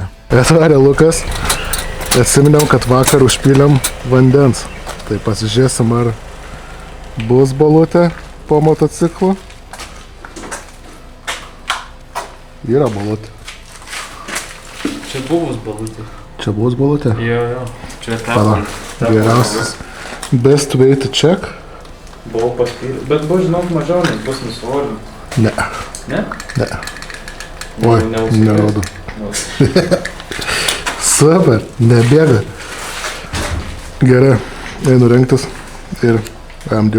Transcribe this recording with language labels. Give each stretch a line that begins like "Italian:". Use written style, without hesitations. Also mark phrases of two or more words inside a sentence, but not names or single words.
Lithuanian: Atvarė Lukas, atsiminiau, kad vakar užpylėm vandens, tai pasižiūrėsim, ar bus balutė po motociklu. Yra balutė. Čia buvus balutė. Čia buvus balutė? Jo. Čia geriausias.
English: Best way to check?
Lithuanian: Buvau paspyręs. Bet buvo, žinok, mažiau, nes bus nusivolinti. Ne. Ne? Ne. Oi, nerodo. Super, nebėga. Gerai, einu rengtis ir amdiu.